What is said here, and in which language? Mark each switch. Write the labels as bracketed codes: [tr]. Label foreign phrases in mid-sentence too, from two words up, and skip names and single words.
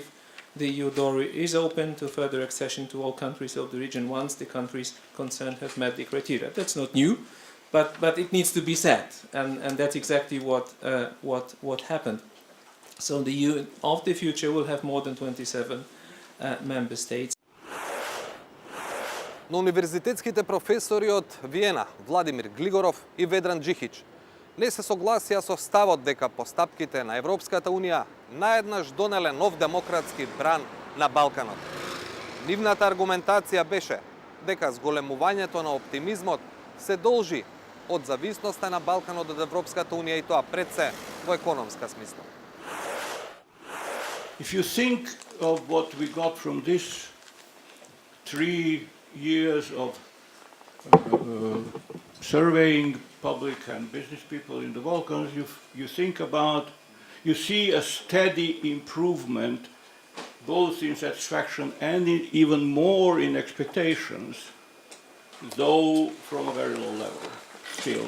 [en] The EU door is open to further accession to all countries of the region once the countries concerned have met the criteria. That's not new, but it needs to be said, and that's exactly what happened. So the EU of the future will have more than 27 member states. [mk] Но универзитетските професори од Виена, Владимир Глигоров и Ведран Джихич, не се согласија со ставот дека постапките на Европската Унија наеднаш донеле нов демократски бран на Балканот. Нивната аргументација беше дека зголемувањето на оптимизмот се должи од зависноста на Балканот од Европската Унија и тоа пред се во економска смисла. [en] If you think of what we got from this 3 years of surveying public and business people in the Balkans, you see a steady improvement both in satisfaction and even more in expectations, though from a very low level still.